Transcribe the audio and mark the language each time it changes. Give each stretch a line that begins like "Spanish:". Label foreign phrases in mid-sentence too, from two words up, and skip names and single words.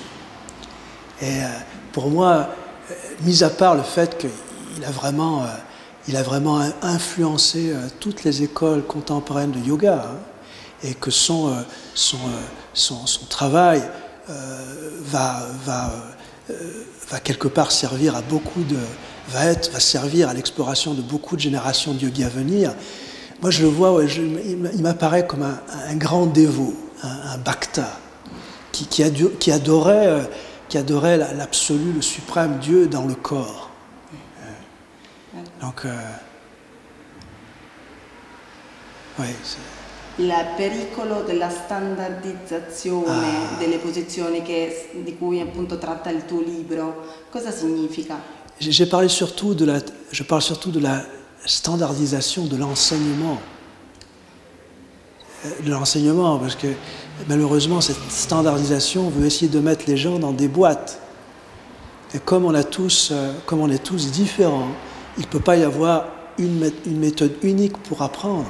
French: Et pour moi, mis à part le fait qu'il a vraiment influencé toutes les écoles contemporaines de yoga, et que son travail va quelque part servir à va servir à l'exploration de beaucoup de générations de yogis à venir. Moi, je le vois, il m'apparaît comme un grand dévot, un bhakta, qui adorait l'absolu, le suprême Dieu dans le corps. Donc,
Italian: Il pericolo della standardizzazione delle posizioni di cui appunto tratta il tuo libro, cosa significa?
French: Je parle surtout de la standardisation de l'enseignement. Parce que malheureusement, cette standardisation veut essayer de mettre les gens dans des boîtes. Et comme on est tous différents, il ne peut pas y avoir une méthode unique pour apprendre.